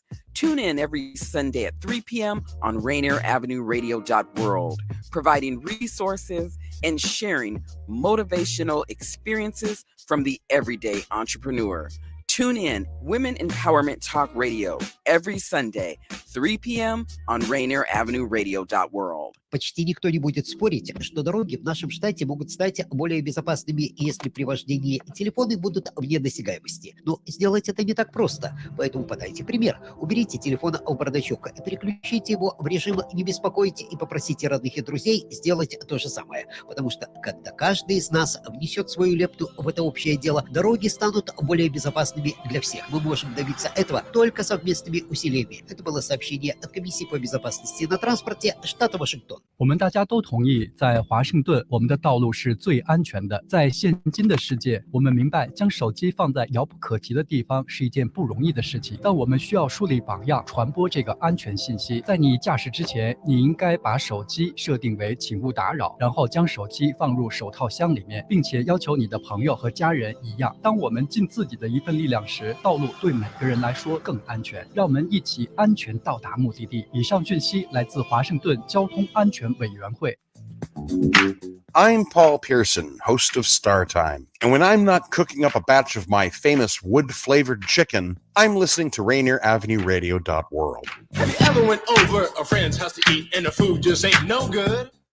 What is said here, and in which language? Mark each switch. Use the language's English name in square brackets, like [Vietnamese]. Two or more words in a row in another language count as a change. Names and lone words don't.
[English] Tune in every Sunday at 3 p.m. on Rainier Avenue Radio.world, providing resources and sharing motivational experiences from the everyday entrepreneur. Tune in Women Empowerment Talk Radio every Sunday, 3 p.m. on Rainier Avenue Radio.world. [Russian] Почти никто не будет спорить, что дороги в нашем штате могут стать более безопасными, если при вождении телефоны будут вне досягаемости. Но сделать это не так просто, поэтому подайте пример. Уберите телефон в бардачок, переключите его в режим «Не беспокойте» и попросите родных и друзей сделать то же самое. Потому что, когда каждый из нас внесет свою лепту в это общее дело, дороги станут более безопасными для всех. Мы можем добиться этого только совместными усилиями. Это было сообщение от Комиссии по безопасности на транспорте штата Вашингтон. [Chinese] 我们大家都同意，在华盛顿，我们的道路是最安全的。在现今的世界，我们明白将手机放在遥不可及的地方是一件不容易的事情，但我们需要树立榜样，传播这个安全信息。在你驾驶之前，你应该把手机设定为请勿打扰，然后将手机放入手套箱里面，并且要求你的朋友和家人一样。当我们尽自己的一份力量时，道路对每个人来说更安全。让我们一起安全到达目的地。以上讯息来自华盛顿交通安全委员会。 [English] I'm Paul Pearson, host of Star Time. And when I'm not cooking up a batch of my famous wood-flavored chicken, I'm listening to Rainier Avenue Radio.world. Have you ever went over a friend's house to eat and the food just ain't no good?